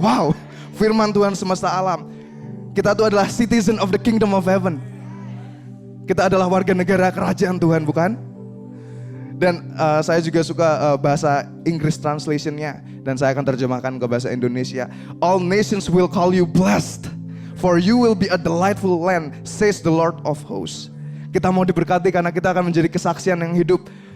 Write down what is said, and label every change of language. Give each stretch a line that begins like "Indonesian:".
Indonesian: Wow, firman Tuhan semesta alam. Kita tuh adalah
English: citizen of the kingdom of heaven.
Indonesian: Kita adalah warga negara kerajaan Tuhan, bukan? Dan saya juga suka bahasa Inggris translationnya, dan saya akan terjemahkan ke bahasa Indonesia.
English: All nations will call you blessed, for you will be a delightful land, says the Lord of hosts.
Indonesian: Kita mau diberkati karena kita akan menjadi kesaksian yang hidup.